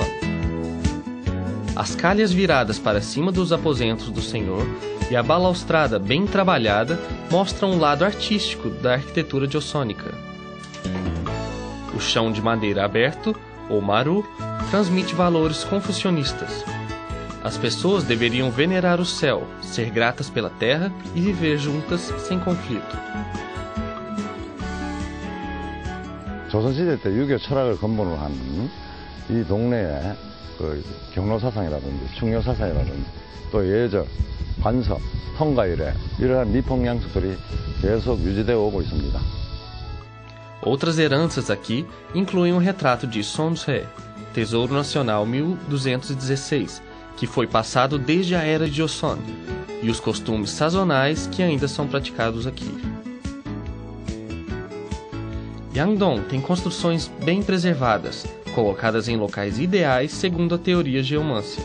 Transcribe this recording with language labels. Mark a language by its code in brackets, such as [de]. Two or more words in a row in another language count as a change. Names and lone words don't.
[pt] As calhas viradas para cima dos aposentos do senhor e a balaustrada bem trabalhada mostram o lado artístico da arquitetura jossônica. O chão de madeira aberto, ou maru, transmite valores confucionistas. As pessoas deveriam venerar o céu, ser gratas pela terra e viver juntas sem conflito. [ko] 조선시대 때 유교 철학을 근본으로 한 이 동네에 경로사상이라든지 충효사상이라든지 또 예절, 관서, 통가일에 이러한 미풍 양식들이 계속 유지되어 오고 있습니다. [pt] Outras heranças aqui incluem o retrato de Sonse, Tesouro Nacional 1216, que foi passado desde a era de Joseon, e os costumes sazonais que ainda são praticados aqui. Yangdong tem construções bem preservadas, colocadas em locais ideais segundo a teoria geomância.